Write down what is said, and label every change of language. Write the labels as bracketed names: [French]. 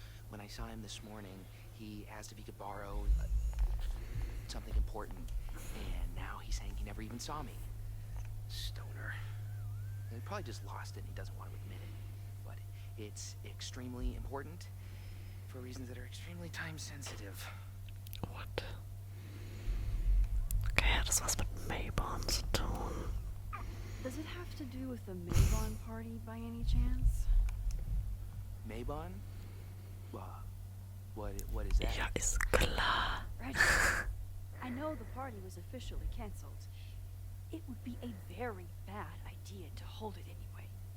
[English] When I saw him this morning, he asked if he could borrow something important, and now he's saying he never even saw me. Stoner. He probably just lost it and he doesn't want to admit it. But it's extremely important for reasons that are extremely time sensitive. What? [German] Okay, hat das was mit Mayborn zu tun? [English] Does it have to do with the Maybon party by any chance? Maybon? What is that? [German] Ja, ist klar. [English] Reggie, I know the party was officially cancelled. It would be a very bad idea to hold it anyway.